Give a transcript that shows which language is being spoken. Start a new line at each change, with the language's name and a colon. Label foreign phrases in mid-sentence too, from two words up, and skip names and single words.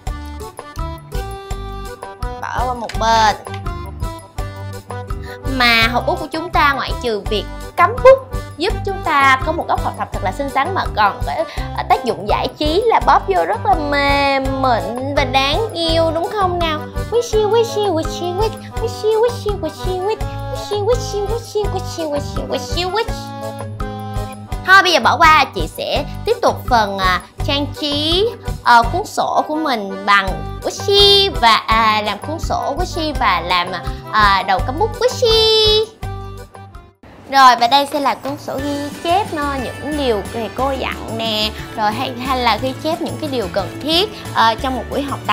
Vietnamese: Bỏ qua một bên. Mà hộp bút của chúng ta ngoại trừ việc cắm bút giúp chúng ta có một góc học tập thật là xinh xắn, mà còn có tác dụng giải trí là bóp vô rất là mềm mịn và đáng yêu, đúng không nào? Witchy Witchy Witchy Witch Witchy Witchy Witchy Witch Witchy Witchy Witchy Witchy Witchy Witchy Witch. Thôi bây giờ bỏ qua, chị sẽ tiếp tục phần trang trí cuốn sổ của mình bằng Witchy và làm cuốn sổ Witchy và làm đầu cắm bút Witchy. Rồi và đây sẽ là cuốn sổ ghi chép những điều thầy cô dặn nè, rồi hay là ghi chép những cái điều cần thiết trong một buổi học tập.